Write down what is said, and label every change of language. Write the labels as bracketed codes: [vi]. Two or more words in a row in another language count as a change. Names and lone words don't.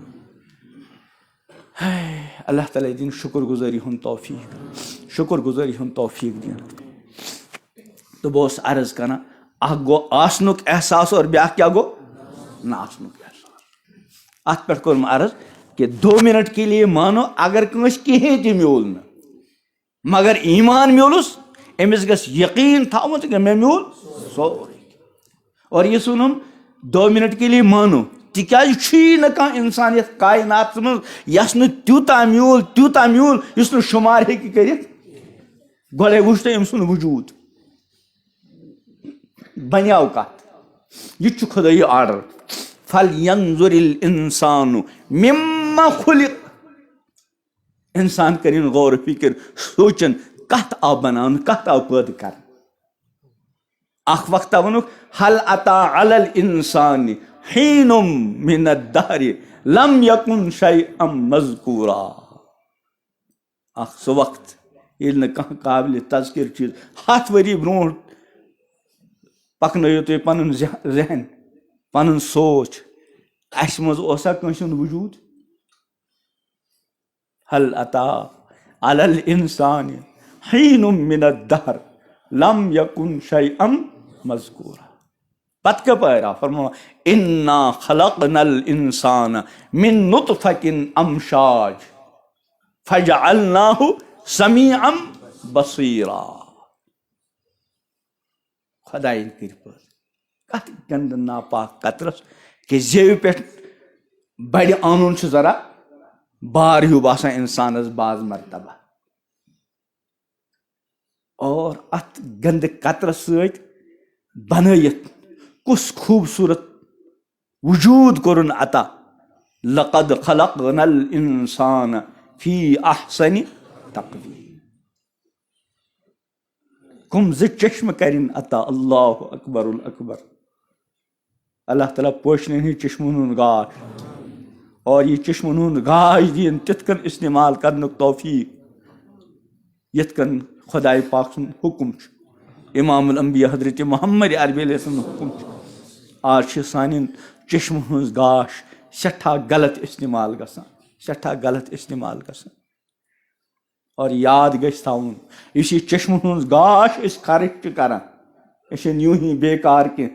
[ks] اللہ تعالیٰ دِنۍ شُکر گُزٲری ہُنٛد توفیٖق شُکر گُزٲری ہُنٛد توفیٖق دِنۍ تہٕ بہٕ اوسُس عرض کران اکھ گوٚو آسنُک احساس اور بیٛاکھ کیٛاہ گوٚو نہ آسنُک احساس اَتھ پٮ۪ٹھ کوٚر مےٚ عرض کہ [ur] 2 منٹ کے لیے [ks] مانو اگر کٲنٛسہِ کِہیٖنۍ تہِ میوٗل نہٕ مگر ایٖمان میوٗلُس أمِس گژھِ یقیٖن تھاوُن کہ مےٚ میوٗل سورُے اور یہِ ژھُنُن [ur] 2 منٹ کے لیے [ks] مانو تکیازِ نا کانٛہہ اِنسان یتھ کائناتس منٛز یس نہٕ تیوٗتاہ میوٗل یُس نہٕ شُمار ہیٚکہِ کٔرِتھ. گۄڈے وٕچھ تۄہہِ أمۍ سُنٛد وجوٗد بنیٛاو کتھ. یہ چھُ خۄدٲیی آرڈر. [ar] فَلْيَنظُرِ الْإِنسَانُ مِمَّ خُلِقَ. [ks] انسان کرن غور و فکر سوچن کتھ آو بناونہٕ کتھ آو پٲدٕ کرنہٕ. اکھ وقتہ ووٚنُکھ [ar] هل أتى على الإنسان حين من الدهر لم يكن شيئا مذكورا. [ks] اکھ سُہ وقت ییٚلہِ نہٕ کانٛہہ قابلِ تذکر چیٖز 100 ؤری برونٛٹھ پکنٲیِو تُہۍ پنُن ذہن پنُن سوچ اَسہِ منٛز اوسا کٲنٛسہِ ہُنٛد وجوٗد؟ [ar] هل أتى على الإنسان حين من الدهر لم يكن شيئا مذكورا. [ks] پتہٕ کپٲرۍ آو فرماو [ar] إنا خلقنا الإنسان من نطفة أمشاج فجعلناه سميعا بصيرا. [ks] خداین کٔرۍ پٲدٕ کتھ گنٛدٕ ناپاک قطرس کہ زیوِ پٮ۪ٹھ بڑِ آنُن چھُ ذرا بار ہیوٗ باسان انسانس بعض مرتبہ. اور اتھ گندٕ قطرس سۭتۍ بنٲیِتھ کُس خوٗبصوٗرت وجوٗد کوٚرُن عطا. [ar] لقد خلقنا الإنسان في أحسن تقويم. [ks] کم زٕ چشمہٕ کرن عطا. [ar] اللہ اکبر الاکبر. [ks] اللہ تعالیٰ پوشنن ہٕنٛدۍ چشمن ہُنٛد گاش اور یہ چشمن ہُنٛد گاش دِیِن تِتھ کٔنۍ استعمال کرنُک توفیٖق یِتھ کٔنۍ خۄداے پاک سُنٛد حُکم چھُ. امام الانبیاء حضرت محمد عربی علیہ سُنٛد حُکم چھُ. آز چھِ سانٮ۪ن چشمن ہٕنٛز گاش سٮ۪ٹھاہ غلط استعمال گژھان سٮ۪ٹھاہ غلط استعمال گژھان. اور یاد گژھِ تھاوُن یُس یہِ چشمن ہٕنٛز گاش أسۍ خرٕچ چھِ کران یہِ چھِنہٕ یوٗں ہی بیکار کینٛہہ.